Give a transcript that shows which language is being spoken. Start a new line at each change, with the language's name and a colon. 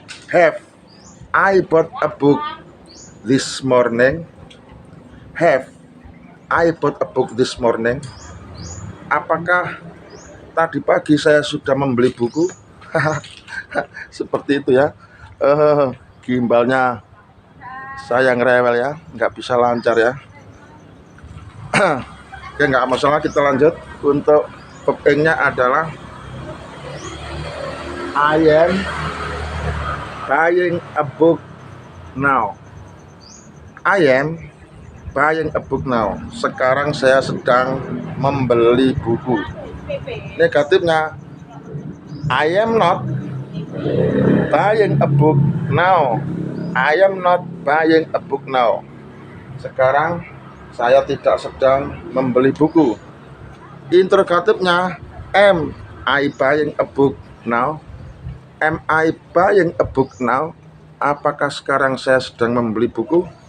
English: Have I bought a book this morning? Have I bought a book this morning?
Indonesian: Apakah tadi pagi saya sudah membeli buku? Seperti itu ya. Gimbalnya saya ngerewel ya, nggak bisa lancar ya. Oke, nggak masalah, kita lanjut. Untuk verb ing-nya adalah
English: I am buying a book now. I am buying a book now.
Indonesian: Sekarang saya sedang membeli buku. Negatifnya,
English: I am not buying a book now. I am not buying a book now.
Indonesian: Sekarang saya tidak sedang membeli buku. Interrogatifnya,
English: am I buying a book now? Am I buying a book now?
Indonesian: Apakah sekarang saya sedang membeli buku?